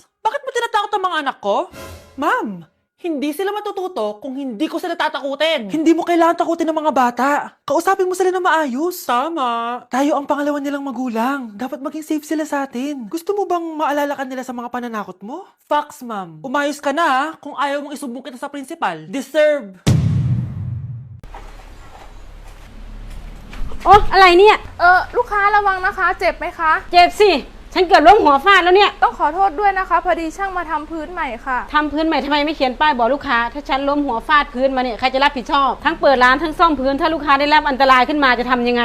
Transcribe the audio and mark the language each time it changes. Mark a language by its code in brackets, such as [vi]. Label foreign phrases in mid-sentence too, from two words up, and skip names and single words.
[tl] Bakit mo tinatakot ang mga anak ko? Ma'am, hindi sila matututo kung hindi ko sila tatakutin. Hindi mo kailangan takutin ng mga bata. Kausapin mo sila na maayos. Tama. Tayo ang pangalawa nilang magulang. Dapat maging safe sila sa atin. Gusto mo bang maalala ka nila sa mga pananakot mo? Facts, ma'am. Umayos ka na, ha? Kung ayaw mong isumbong kita sa principal. Deserve. [th] โอ้อะไรเนี่ย ลูกค้าระวังนะคะ เจ็บไหมคะ เจ็บสิ ฉันเกือบล้มหัวฟาดแล้วเนี่ย ต้องขอโทษด้วยนะคะ พอดีช่างมาทำพื้นใหม่ค่ะ ทำพื้นใหม่ทำไมไม่เขียนป้ายบอกลูกค้า ถ้าฉันล้มหัวฟาดพื้นมาเนี่ยใครจะรับผิดชอบ ทั้งเปิดร้านทั้งซ่อมพื้น ถ้าลูกค้าได้รับอันตรายขึ้นมาจะทำยังไง